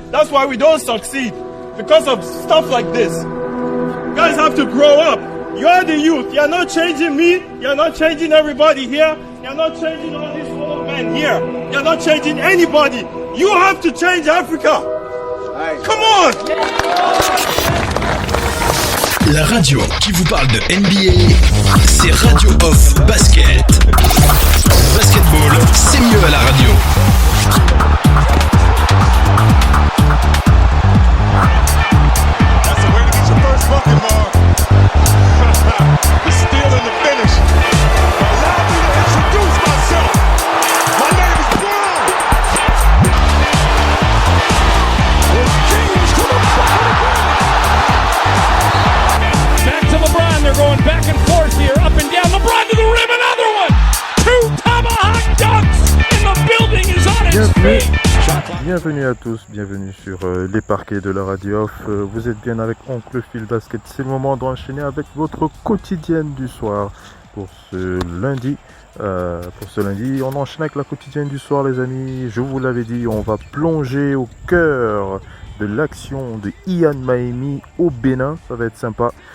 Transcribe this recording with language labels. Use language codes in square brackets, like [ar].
[en] That's why we don't succeed. Because of stuff like this. You guys have to grow up. You are the youth. You're not changing me. You're not changing everybody here. You're not changing all these old men here. You're not changing anybody. You have to change Africa. Come on! [fr] La radio qui vous parle de NBA, c'est Radio Off Basket. Basketball, c'est mieux à la radio. [en] That's the way to get your first bucket, Mark. The steal and the finish. Allow me to introduce myself. My name is Brown. It's James to the bottom. Back to LeBron. They're going back and forth here, up and down. LeBron to the rim, another one. Two tomahawk dunks, and the building is on its feet. [fr] Bienvenue à tous, bienvenue sur les parquets de la radio off. Vous êtes bien avec Oncle Phil Basket. C'est le moment d'enchaîner avec votre quotidienne du soir pour ce lundi. On enchaîne avec la quotidienne du soir, les amis. Je vous l'avais dit, on va plonger au cœur de l'action de Ian Mahinmi au Bénin. Ça va être sympa.